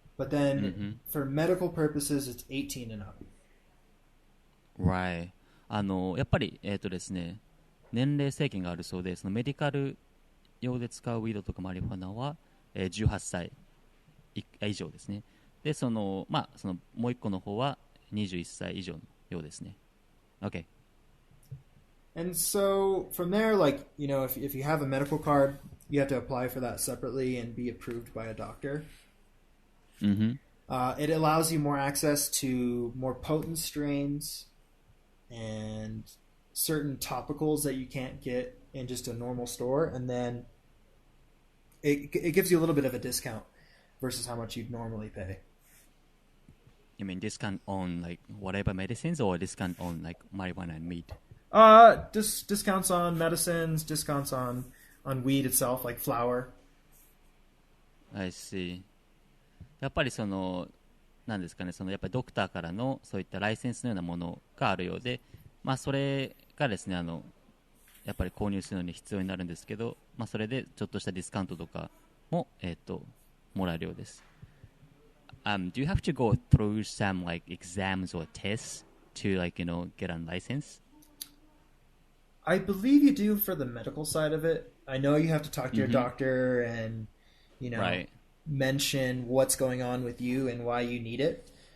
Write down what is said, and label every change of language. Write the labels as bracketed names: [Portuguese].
[English] But then for medical purposes, it's 18 and up. Right. [Japanese] やっぱり、ですね、年齢制限があるそうで、そのメディカル用で使うウィードとかマリファナは、18歳以上ですね。で、そのもう一個の方は21歳以上のようですね。 [English] Okay. And so from there, like, you know, if you have a medical card, you have to apply for that separately and be approved by a doctor. It allows you more access to more potent strains and certain topicals that you can't get in just a normal store, and then it gives you a little bit of a discount versus how much you'd normally pay. You mean discount on like whatever medicines or discount on like marijuana and weed? Discounts on medicines, discounts on weed itself, like flour. I see. [Japanese] やっぱりそのなんですかね、そのやっぱりドクターからのそういったライセンスのようなものがあるようで、それがですね、やっぱり購入するのに必要になるんですけど、それでちょっとしたディスカウントとかも、もらえるようです。 [English] Do you have to go through some like exams or tests to get a license? I believe you do for the medical side of it. I know you have to talk to your doctor and, Right. mention what's going on with you and why you need it.